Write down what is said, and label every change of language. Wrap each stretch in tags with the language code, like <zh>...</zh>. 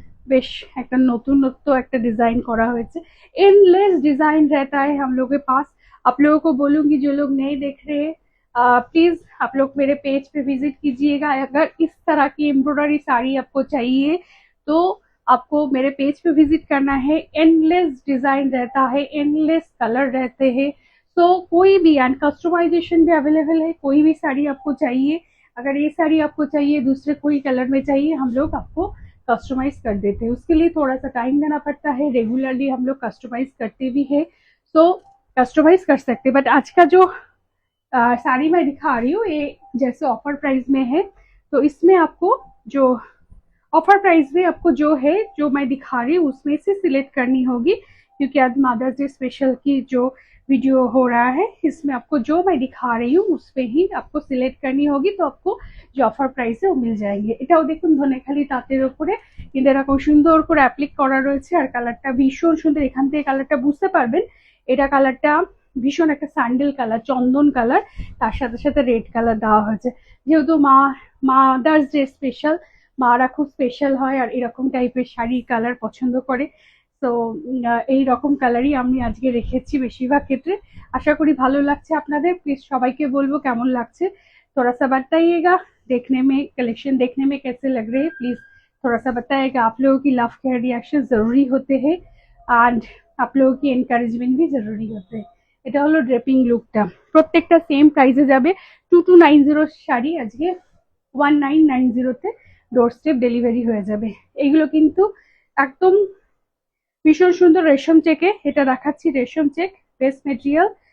<bn>বেশ একটা নতুনত্ব একটা ডিজাइन</bn> <hi>करा हुआ है। एंडलेस डिजाइन रहता है हम लोगों के पास। आप लोगों को बोलूंगी जो लोग नहीं देख रहे प्लीज आप लोग मेरे पेज पे विजिट कीजिएगा। अगर इस तरह की एम्ब्रॉयडरी साड़ी आपको चाहिए तो आपको मेरे पेज पे विजिट करना है। एंडलेस डिजाइन रहता है, एंडलेस कलर रहते हैं, तो कोई भी एंड कस्टमाइजेशन भी अवेलेबल है। कोई भी साड़ी आपको चाहिए, अगर ये साड़ी आपको चाहिए दूसरे कोई कलर में चाहिए, हम लोग आपको कस्टमाइज कर देते हैं। उसके लिए थोड़ा सा टाइम देना पड़ता है, रेगुलरली हम लोग कस्टमाइज करते भी है, तो कस्टमाइज कर सकते हैं। बट आज का जो साड़ी मैं दिखा रही हूँ ये जैसे ऑफर प्राइस में है, तो इसमें आपको जो ऑफर प्राइस में आपको जो है जो मैं दिखा रही हूँ उसमें से सिलेक्ट करनी होगी क्योंकि आज मदर्स डे स्पेशल की जो वीडियो हो रहा है इसमें आपको जो मैं दिखा रही हूँ उस पे ही आपको सिलेक्ट करनी होगी, तो आपको जो অফার প্রাইসে ও মিল যায়গে।</hi> <bn>এটাও দেখুন ধনেখালি তাঁতের উপরে কিন্তু এরকম সুন্দর করে অ্যাপ্লিক করা রয়েছে, আর কালারটা ভীষণ সুন্দর। এখান থেকে কালারটা বুঝতে পারবেন, এটা কালারটা ভীষণ একটা স্যান্ডেল কালার, চন্দন কালার, তার সাথে সাথে রেড কালার দেওয়া হয়েছে। যেহেতু মাদার্স ডে স্পেশাল, মারা খুব স্পেশাল হয় আর এরকম টাইপের শাড়ি কালার পছন্দ করে, তো এই রকম কালারই আমি আজকে রেখেছি বেশিরভাগ ক্ষেত্রে। আশা করি ভালো লাগছে আপনাদের। প্লিজ সবাইকে বলবো কেমন লাগছে</bn> <hi>थोड़ा सा बताइएगा, देखने में कलेक्शन देखने में कैसे लग रहे हैं, प्लीज थोड़ा सा बताइएगा। आप लोगों की लव केयर रिएक्शन जरूरी होते हैं एंड आप लोगों की एनकारेजमेंट भी जरूरी होते हैं।</hi> <bn>এটা হলো ড্রেপিং লুকটা, প্রত্যেকটা সেম প্রাইসে যাবে। 2290 শাড়ি আজকে 1990 ডোর স্টেপ ডেলিভারি হয়ে যাবে। এগুলো কিন্তু একদম ভীষণ সুন্দর রেশম চেকে, এটা দেখাচ্ছি রেশম চেক বেস্ট মেটেরিয়াল।</bn>